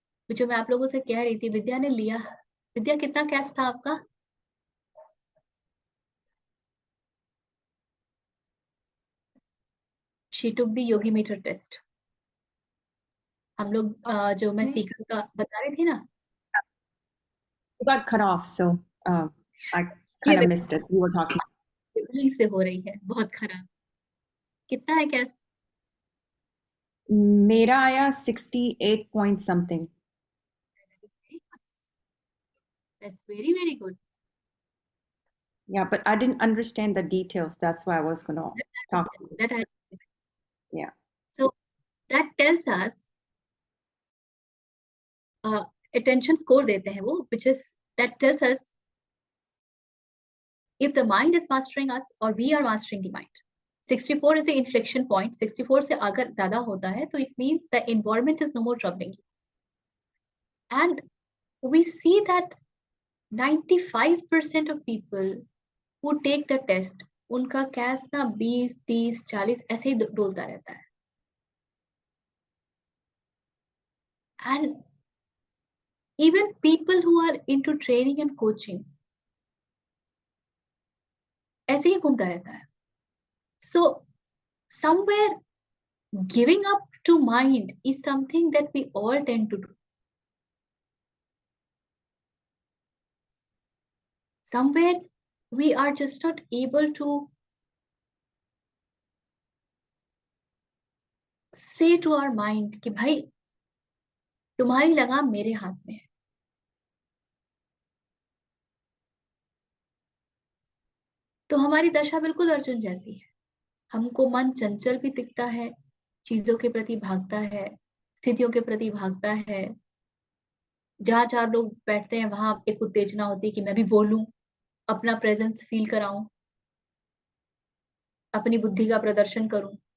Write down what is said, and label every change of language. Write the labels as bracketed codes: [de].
[hi] जो मैं आप लोगों से कह रही थी, विद्या ने लिया. विद्या, कितना कैश था आपका? [en] She took the yogi meter test. [hi] हम लोग जो मैं सीखर का बता रही थी ना, [en] You got cut off, so I kind of missed it. You were talking. [hi] से हो रही है बहुत खराब. कितना है कैश? मेरा आया 68 point something. [en] That's very very good. Yeah, but I didn't understand the details. That's why I was going to talk. Yeah. So that tells us attention score [hi] देते हैं वो, [en] which is that tells us if the mind is mastering us or we are mastering the mind. 64 is the inflection point. [hi] 64 से अगर ज्यादा होता है तो [en] it means the environment is no more troubling you. And we see that 95% of people who take the test, [hi] उनका cash ना 20, 30, 40 ऐसे ही डोलता रहता है. [en] And even people who are into training and coaching [hi] ऐसे ही घूमता रहता है. [en] So somewhere giving up to mind is something that we all tend to do. Somewhere we are just not able to say to our mind [hi] कि भाई तुम्हारी लगाम मेरे हाथ में है. तो हमारी दशा बिल्कुल अर्जुन जैसी है. हमको मन चंचल भी दिखता है, चीजों के प्रति भागता है, स्थितियों के प्रति भागता है. जहां 4 लोग बैठते हैं वहां एक उत्तेजना होती है कि मैं भी बोलूं, अपना प्रेजेंस फील कराऊं, अपनी बुद्धि का प्रदर्शन करूं.